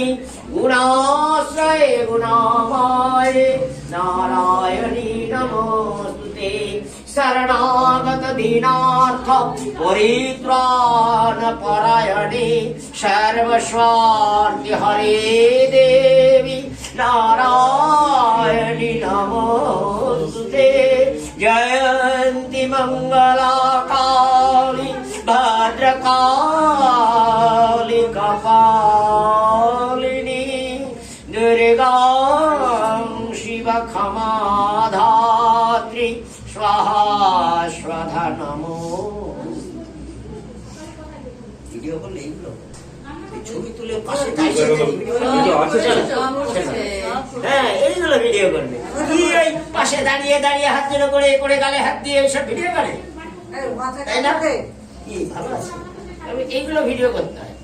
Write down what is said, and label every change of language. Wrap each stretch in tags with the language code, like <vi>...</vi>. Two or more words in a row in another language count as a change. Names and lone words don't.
<sa>गुणाश्रये गुणामाये नारायणी नमोस्तुते शरणागत दीनार्थ परित्राण परायणे सर्वस्वार्थि हरे देवी नारायणी नमोस्तुते जयन्ति मंगलाकाली भद्रकाली कपालिनी दुर्गा शिव क्षमा धात्री स्वाहा स्वधा नमो।</sa> <bn>ভিডিও করলে এইগুলো এই ছবি তুলে পাশে দাঁড়িয়ে হ্যাঁ এইগুলো ভিডিও করবে কি এই পাশে দাঁড়িয়ে দাঁড়িয়ে হাত জোড়ো করে করে গালে হাত দিয়ে এইসব ভিডিও করে তাই না কি ভালো আছে আমি এইগুলো ভিডিও করতে হয়</bn>